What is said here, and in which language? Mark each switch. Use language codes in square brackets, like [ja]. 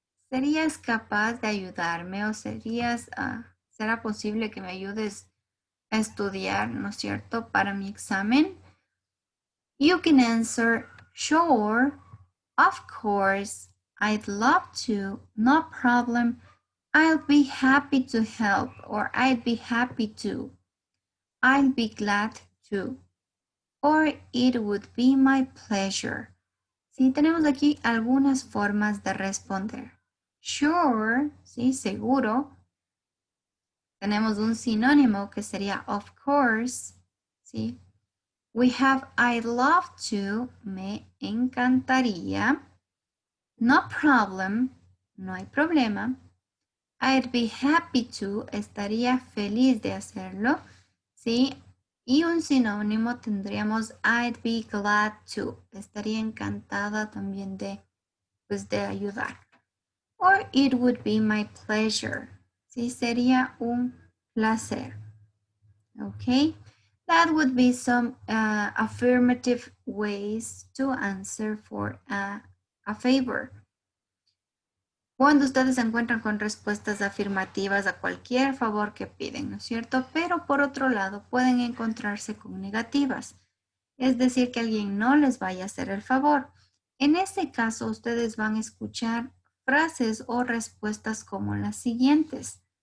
[es] ¿Serías capaz de ayudarme o será posible que me ayudes a estudiar, ¿no es cierto?, para mi examen? [en] You can answer, sure, of course, I'd love to, no problem, I'll be happy to help, or I'd be happy to, I'll be glad to, or it would be my pleasure. [es] Sí, tenemos aquí algunas formas de responder. Sure, sí, seguro. Tenemos un sinónimo que sería [en] of course, [es] sí. [en] We have I'd love to, [es] me encantaría. [en] No problem, [es] no hay problema. [en] I'd be happy to, [es] estaría feliz de hacerlo, ¿sí? Y un sinónimo tendríamos [en] I'd be glad to, [es] estaría encantada también de ayudar. [en] Or it would be my pleasure, ¿sí? [es] Sería un placer, [en] ¿ok? That would be some affirmative ways to answer for a favor. [es] Cuando ustedes se encuentran con respuestas afirmativas a cualquier favor que piden, ¿no es cierto? Pero por otro lado, pueden encontrarse con negativas, es decir, que alguien no les vaya a hacer el favor. En este caso, ustedes van a escuchar frases o respuestas como las siguientes.